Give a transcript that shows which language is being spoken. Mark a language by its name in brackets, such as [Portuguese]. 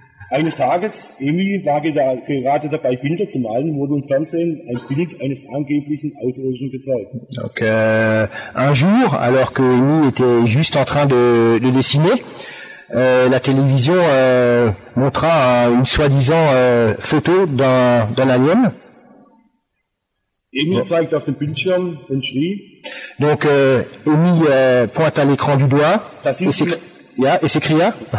[German] Eines Tages, Emi war gerade dabei, Bilder zu malen, wurde im Fernsehen ein Bild eines angeblichen Außerirdischen gezeigt. [French] Donc un jour, alors que Amy était juste en train de dessiner, la télévision montra une soi-disant photo d'un alien. [German] Emi zeigt auf dem Bildschirm und schrie. [French] Donc Amy pointe à l'écran du doigt et s'écria.